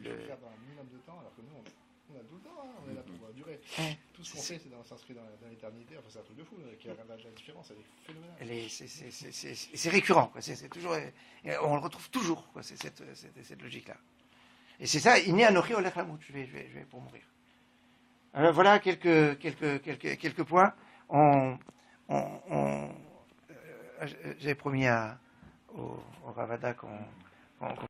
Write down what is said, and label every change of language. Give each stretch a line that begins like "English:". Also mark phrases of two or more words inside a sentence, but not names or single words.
French: tu peux faire dans un minimum de temps, alors que nous, on a tout le temps, hein, on est là pour durer. Tout ce qu'on fait, c'est s'inscrire dans l'éternité. Enfin, c'est un truc de fou, qui a la différence, elle est phénoménale. C'est récurrent, quoi. C'est toujours, on le retrouve toujours, quoi. C'est cette logique-là. Et c'est ça, il n'est
Hebrew: אנוכי הולך למות,
French: je vais pour mourir. Voilà quelques points. J'avais promis au Ravada qu'on